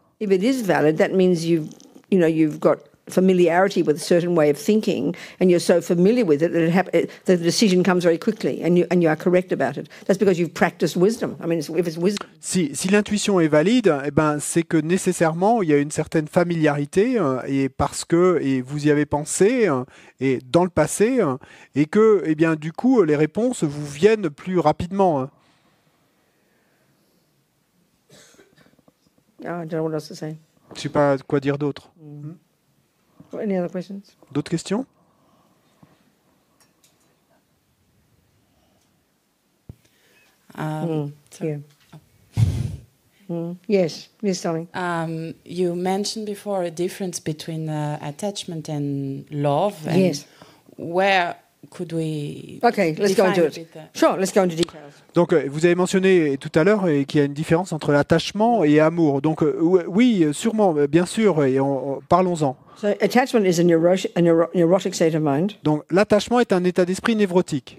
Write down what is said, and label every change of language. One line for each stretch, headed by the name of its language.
English: if it is valid, that means you've got familiarity with a certain way of thinking, and you're so familiar with it that the decision comes very quickly, and you are correct about it. That's because you've practiced wisdom. I mean, if it's wisdom.
French: Si l'intuition est valide, eh ben c'est que nécessairement il y a une certaine familiarité et parce que vous y avez pensé et dans le passé et que bien du coup les réponses vous viennent plus rapidement.
English: I don't know what else to say.
French: Je sais pas quoi dire d'autre.
English: Any other questions?
French: D'autres questions?
English: Yes, darling. You mentioned before a difference between attachment and love. And yes. Where could we? Okay, let's go into it. Sure, let's go into details.
French: Donc, vous avez mentionné tout à l'heure qu'il y a une différence entre l'attachement et amour. Donc, oui, sûrement, bien sûr, et parlons-en.
English: So, attachment is a neurotic state of mind.
French: Donc, l'attachement est un état d'esprit névrotique.